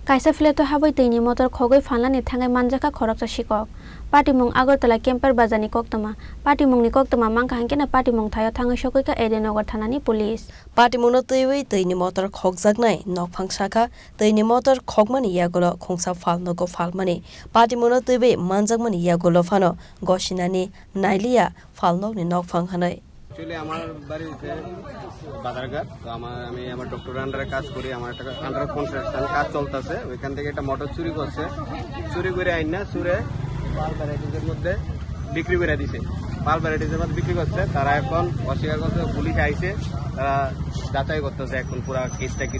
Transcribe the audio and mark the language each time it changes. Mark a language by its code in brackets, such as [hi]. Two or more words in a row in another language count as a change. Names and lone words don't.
[trp] Kaisa fileto habai tini motor khogoi phanlani thangai manjaka khoroksa sikok patimung Agartala Kemper Bazani koktama patimung ni koktama mangka hangkena patimung thayo thangai sokoika Edenagar thanani police patimung no teiwi teini motor khokjaknai nokphang saka teini motor khokmani yagolo khongsa phalno go phalmani patimung no teiwi manjakmani yagolo phano gosinani nailiya phalno ni nokphang hanai [bn] Actually, আমার বাড়িতে বাজারঘাট তো আমি আমার [en] doctor under [bn] কাজ করি আমার একটা [en] under construction [bn] কাজ চলতেছে ওইখান থেকে একটা মোটর চুরি করছে চুরি করে আইন না চুরে পাল ভ্যারাইটিজের মধ্যে বিক্রি করে দিছে পাল ভ্যারাইটিজের মধ্যে বিক্রি করছে তারা এখন অস্বীকার করছে পুলিশ আইছে তারা যাচাই করতেছে এখন পুরা কেসটা কিটা